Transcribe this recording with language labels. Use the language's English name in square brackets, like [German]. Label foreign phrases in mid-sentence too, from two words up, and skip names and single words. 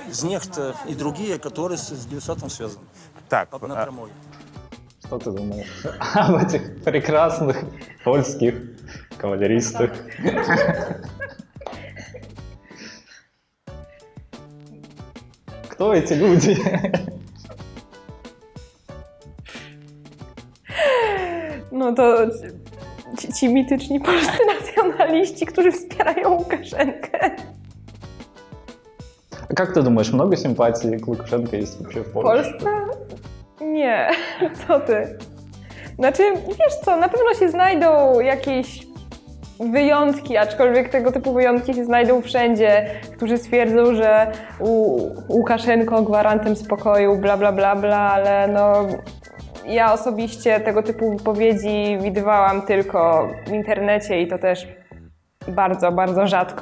[Russian] Из них и другие, которые с Белсатом связаны. Так, Напрямую. Что ты думаешь об этих прекрасных польских кавалеристах? Кто эти люди? [Polish] No to ci mityczni polscy nacjonaliści, którzy wspierają Łukaszenkę. [Russian] А как ты думаешь, много симпатий к Лукашенко есть вообще в [Polish] W [Russian] Польше? [Polish] Polsce? Nie, co ty? Znaczy, wiesz co, na pewno się znajdą jakieś wyjątki, aczkolwiek tego typu wyjątki się znajdą wszędzie, którzy stwierdzą, że Łukaszenko gwarantem spokoju, bla bla bla bla, ale no ja osobiście tego typu wypowiedzi widywałam tylko w internecie i to też bardzo, bardzo rzadko.